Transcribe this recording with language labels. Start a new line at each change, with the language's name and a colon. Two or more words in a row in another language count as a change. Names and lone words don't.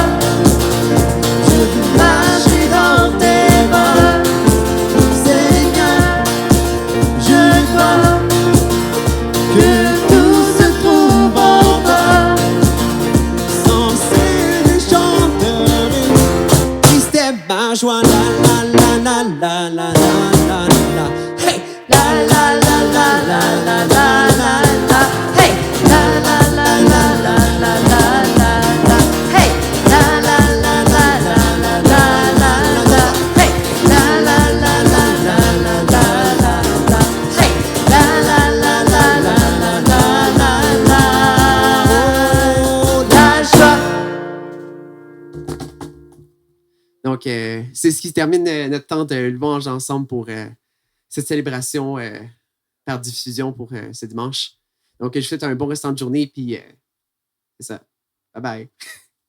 French: Je veux marcher dans tes bras, Seigneur. Je crois que tout se trouve en toi. Sans ces chanteries, Christ est ma joie. La la la la la la la la. Hey! La la la la la la la la la. Hey! La la la la la la la la la. Hey! La la la la la la la la la. Hey! La la la la la la la la la. Hey! La la la la la la la la la. Oh, la joie. Donc, c'est ce qui termine notre temps de louange ensemble pour cette célébration par diffusion pour ce dimanche. Donc, je vous souhaite un bon restant de journée, puis c'est ça.
English: Bye bye.